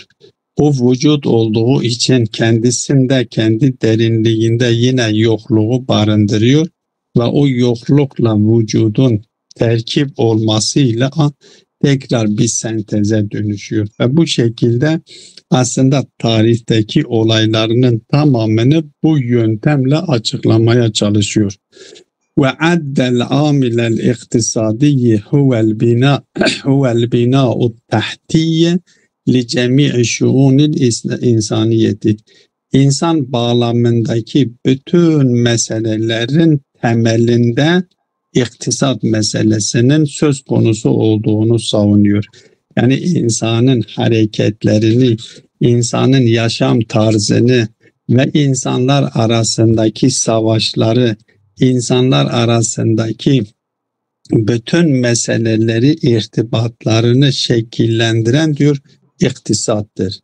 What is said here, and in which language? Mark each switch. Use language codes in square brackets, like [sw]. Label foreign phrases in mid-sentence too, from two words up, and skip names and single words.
[tr] O vücut olduğu için kendisinde, kendi derinliğinde yine yokluğu barındırıyor ve o yoklukla vücudun terkip olmasıyla tekrar bir senteze dönüşüyor. Ve bu şekilde aslında tarihteki olaylarının tamamını bu yöntemle açıklamaya çalışıyor. [ar] وعد العامل الاقتصادي هو البناء التحتي لجميع شؤون الإنسانية. [tr] İnsan bağlamındaki bütün meselelerin temelinde iktisat meselesinin söz konusu olduğunu savunuyor. Yani insanın hareketlerini, insanın yaşam tarzını ve insanlar arasındaki savaşları, insanlar arasındaki bütün meseleleri, irtibatlarını şekillendiren diyor iktisattır.